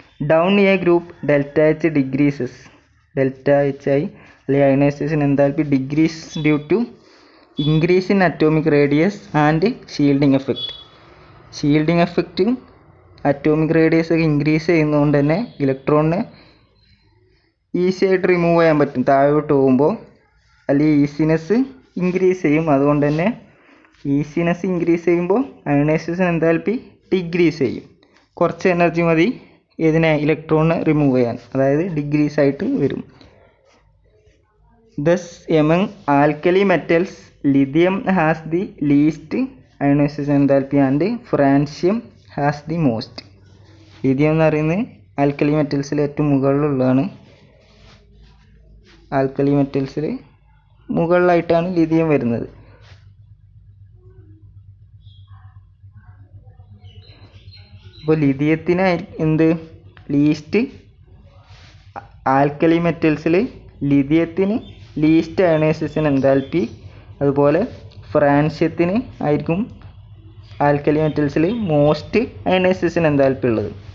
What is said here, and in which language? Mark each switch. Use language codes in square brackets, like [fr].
[ml] Down A group delta H decreases. Delta H I അല്ലെങ്കിൽ ionisation enthalpy decrease due to increase in atomic radius and shielding എഫക്റ്റും atomic radius ഒക്കെ increase ചെയ്യുന്നതുകൊണ്ട് തന്നെ ഇലക്ട്രോണിനെ easy ആയിട്ട് remove ചെയ്യാൻ പറ്റും താഴോട്ട് പോകുമ്പോൾ. അല്ലെങ്കിൽ ഈസിനെസ് ഇൻക്രീസ് ചെയ്യും. അതുകൊണ്ട് തന്നെ ഈസിനെസ് ഇൻക്രീസ് ചെയ്യുമ്പോൾ അയണൈസേഷൻ എൻതാൽപ്പി ഡിക്രീസ് ചെയ്യും. കുറച്ച് എനർജി മതി ഇലക്ട്രോണിനെ റിമൂവ് ചെയ്യാൻ, അതായത് ഡിക്രീസ് ആയിട്ട് വരും. [en] Thus among alkali metals lithium has the least ionization enthalpy and francium has the most. [ml] lithium എന്ന് പറയുന്നത് ആൽക്കലി മെറ്റൽസിൽ ഏറ്റവും മുകളിലുള്ളതാണ്. ആൽക്കലി മെറ്റൽസിൽ മുകളിലായിട്ടാണ് ലിഥിയം വരുന്നത്. അപ്പോൾ ലിഥിയത്തിന് least alkali മെറ്റൽസിൽ ലിഥിയത്തിന് least ionisation enthalpy, അതുപോലെ ഫ്രാൻഷ്യത്തിന് ആയിരിക്കും ആൽക്കലി മെറ്റൽസിൽ മോസ്റ്റ് അയണൈസേഷൻ എൻതാൽപ്പി ഉള്ളത്.